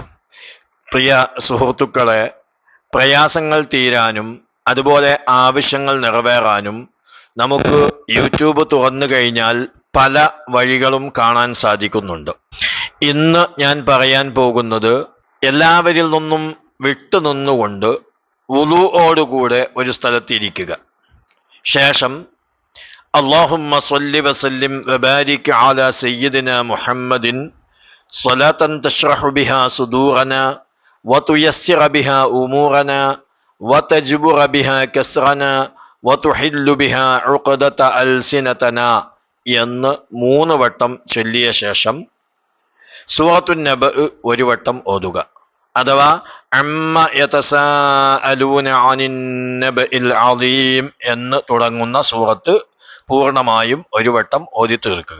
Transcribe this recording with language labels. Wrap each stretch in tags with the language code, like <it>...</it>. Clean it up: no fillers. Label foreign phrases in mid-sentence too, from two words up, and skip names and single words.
<ml>പ്രിയ സുഹൃത്തുക്കളെ, പ്രയാസങ്ങൾ തീരാനും അതുപോലെ ആവശ്യങ്ങൾ നിറവേറാനും നമുക്ക് യൂട്യൂബ് തുറന്നു കഴിഞ്ഞാൽ പല വഴികളും കാണാൻ സാധിക്കുന്നുണ്ട്. ഇന്ന് ഞാൻ പറയാൻ പോകുന്നത് എല്ലാവരിൽ നിന്നും വിട്ടുനിന്നുകൊണ്ട് വുളൂഓടുകൂടെ ഒരു സ്ഥലത്തിരിക്കുക. ശേഷം</ml> <ar>اللهم صل وسلم وبارك على سيدنا محمد صلاة تشرح بها صدورنا وتيسر بها أمورنا وتجبر بها كسرنا وتحل بها عقدة ألسنتنا</ar> <ml>എന്ന് 3 വട്ടം ചൊല്ലിയ ശേഷം സൂറത്തുൻ നബ ഒരു വട്ടം ഓതുക. അഥവാ</ml> <ar>عم يتساءلون عن النبإ العظيم</ar> <ml>എന്ന് തുടങ്ങുന്ന സൂറത്ത് പൂർണ്ണമായും ഒരു വട്ടം ഓതി തീർക്കുക.</ml>